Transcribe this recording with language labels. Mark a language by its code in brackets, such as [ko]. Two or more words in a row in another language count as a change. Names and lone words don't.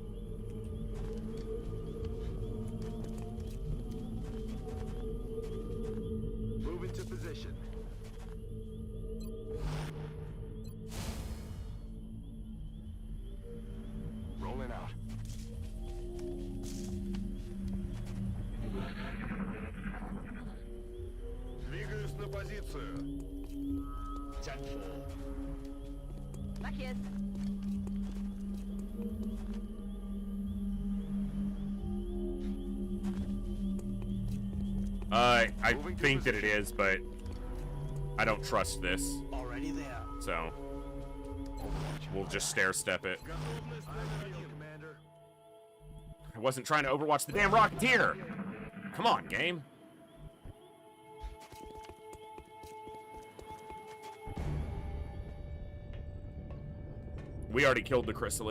[en] Move into position. Rolling out. [ru] Двигаюсь на позицию. [pl] Tak jest. [en] I think that it is, but I don't trust this. Already there. So we'll just stair step it. I wasn't trying to overwatch the damn Rocketeer. Come on, game. We already killed the chrysalid.